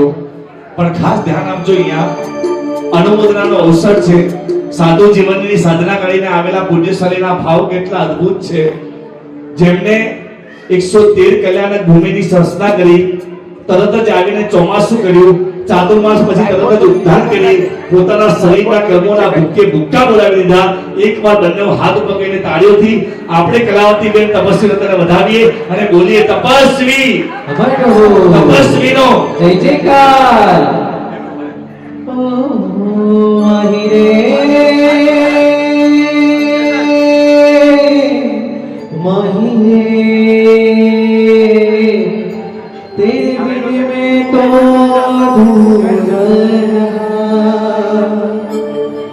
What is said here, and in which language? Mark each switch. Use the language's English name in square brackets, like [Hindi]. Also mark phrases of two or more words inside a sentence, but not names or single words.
[Gujarati] પણ ખાસ ધ્યાન આપજો અહીંયા અનુમોદનાનો અવસર છે સાધુ જીવનની સાધના કરીને આવેલા પૂજ્યશાળીના ભાવ કેટલા અદ્ભુત છે જેમને 113 કલ્યાણક ભૂમિની સંસ્થા કરી તરત જ આવીને ચોમાસું કર્યું ચાતુર્માસ પછી તરત જ ઉદ્ધાર કરી પોતાના શરીરના કર્મોના ભૂકે ભૂક્કા બોલાવી દીધા એકવાર બંને હાથ ઉપર કરીને તાળીઓથી આપણે કલાવતી બેન તપસ્વી રત્નને વધાવીએ અને બોલીએ તપસ્વી તપસ્વીનો [Hindi] जय जयकार ओ आही रे माही रे तेरे बिन में तो अधूरा रहा